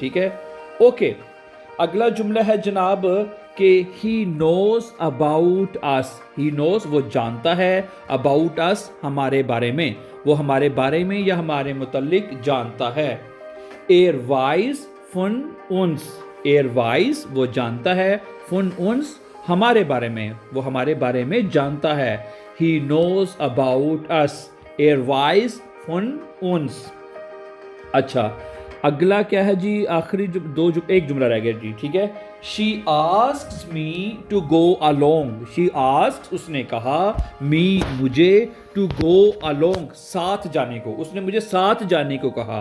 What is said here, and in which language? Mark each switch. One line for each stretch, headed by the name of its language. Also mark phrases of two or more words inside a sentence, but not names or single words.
Urdu: ٹھیک ہے، اوکے، اگلا جملہ ہے جناب کہ
English: he knows about us, he knows
Urdu: وہ جانتا ہے,
English: about us
Urdu: ہمارے بارے میں، وہ ہمارے بارے میں یا ہمارے متعلق جانتا ہے.
German: er weiß von uns, er weiß
Urdu: وہ جانتا ہے,
German: von uns
Urdu: ہمارے بارے میں، وہ ہمارے بارے میں جانتا ہے.
English: He knows about us,
German: er weiß von uns।
Urdu: اچھا، اگلا کیا ہے جی؟ آخری ایک جملہ رہ گیا جی. ٹھیک ہے,
English: she asks me to go along, she asks
Urdu: اس نے کہا, मी मुझे,
English: to go along
Urdu: ساتھ جانے کو، اس نے مجھے ساتھ جانے کو کہا.